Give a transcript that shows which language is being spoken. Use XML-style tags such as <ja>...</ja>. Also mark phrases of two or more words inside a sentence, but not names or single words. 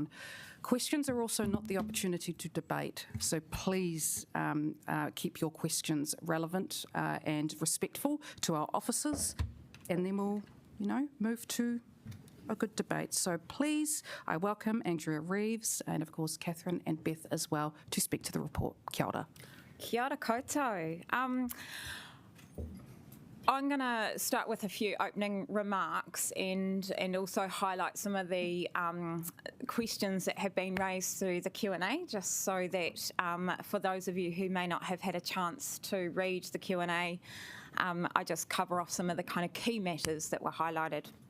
<en>Questions are also not the opportunity to debate, so please keep your questions relevant and respectful to our officers, and then we'll, move to a good debate. So please, I welcome Andrea Reeves and, of course, Catherine and Beth as well to speak to the report.</en> <mi>Kia ora. Kia ora koutou.</mi> <en>I'm going to start with a few opening remarks and also highlight some of the questions that have been raised through the Q&A, just so that for those of you who may not have had a chance to read the Q&A, I just cover off some of the kind of key matters that were highlighted.</en>